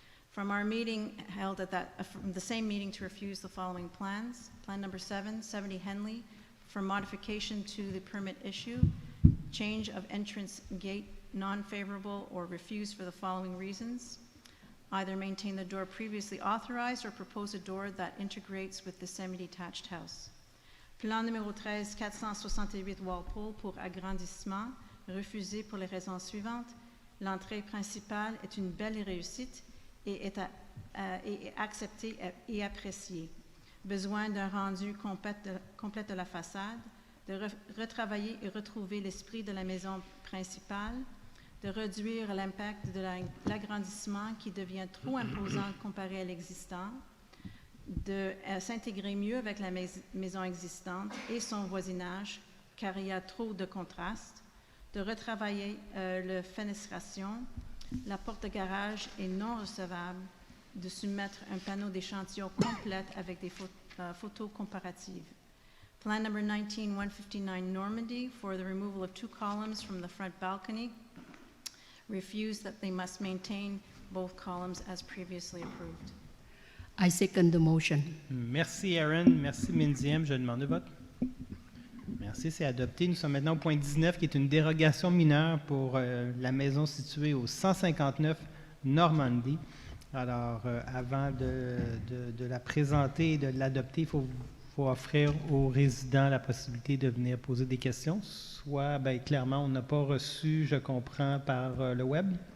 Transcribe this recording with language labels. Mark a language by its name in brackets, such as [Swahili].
[English] From our meeting held at from the same meeting to refuse the following plans: Plan number 7, 70 Henley for modification to the permit issue, change of entrance gate non-favorable, or refused for the following reasons: either maintain the door previously authorized or propose a door that integrates with the semi-detached house. [French] Plan numéro 13, 468 Walpole pour agrandissement, refusé pour les raisons suivantes. L'entrée principale est une belle réussite et est acceptée et appréciée. Besoin d'un rendu complet de la façade, de retravailler et retrouver l'esprit de la maison principale, de réduire l'impact de l'agrandissement qui devient trop imposant comparé à l'existant, de s'intégrer mieux avec la maison existante et son voisinage, car il y a trop de contraste, de retravailler la fenestration, la porte de garage est non recevable, de soumettre un panneau d'échantillon complète avec des photos comparatives. [English] Plan number 19, 159 Normandy for the removal of 2 columns from the front balcony. Refused that they must maintain both columns as previously approved. I second the motion. [French] Merci Aaron, merci Minziem, je demande le vote. Merci, c'est adopté. Nous sommes maintenant au point 19 qui est une dérogation mineure pour la maison située au 159 Normandie. Alors, avant de la présenter et de l'adopter, il faut offrir aux résidents la possibilité de venir poser des questions. Soit, clairement, on n'a pas reçu, je comprends, par le web.